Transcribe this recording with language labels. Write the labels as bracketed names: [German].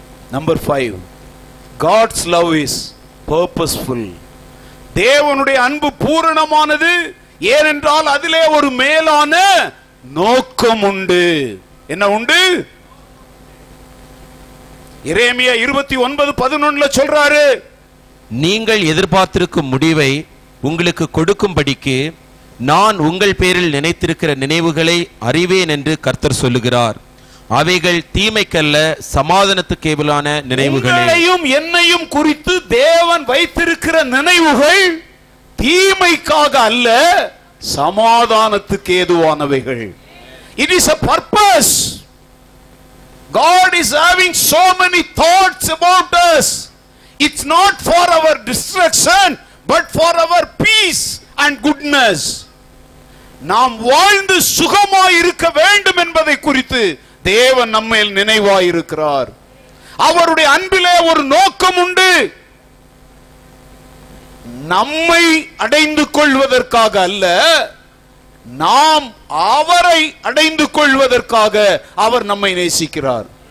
[English] Number 5, God's love is purposeful. [Tamil] தேவனுடைய அன்பு பூரணமானது. ஏனென்றால் அதிலே ஒரு மேலான நோக்கம் உண்டு. என்ன உண்டு? எரேமியா 29:11 சொல்றாரு, நீங்கள் எதிர்பார்த்திருக்கும் முடிவை உங்களுக்கு கொடுக்கும்படிக்கு நான் உங்கள் பேரில் நினைத்திருக்கிற நினைவுகளை அறிவேன் என்று கர்த்தர் சொல்லுகிறார். அவைகள் தீமைக்கல்ல, சமாதானத்துக்கு ஏதுவான நினைவுகளே. உங்களையும் என்னையும் குறித்து தேவன் வைத்திருக்கிற நினைவுகள் தீமைக்காக அல்ல, சமாதானத்துக்கு ஏதுவானவைகள். [English] It is a purpose. God is having so many thoughts about us. It's not for our destruction, but for our peace and goodness. [Tamil] நாம் வாழ்ந்து சுகமாய் இருக்க வேண்டும் என்பதை குறித்து தேவன் நம்மேல் நினைவாய் இருக்கிறார். அவருடைய அன்பிலே ஒரு நோக்கம் உண்டு. நம்மை அடைந்து கொள்வதற்காக அல்ல, நாம் அவரை அடைந்து கொள்வதற்காக அவர் நம்மை நேசிக்கிறார்.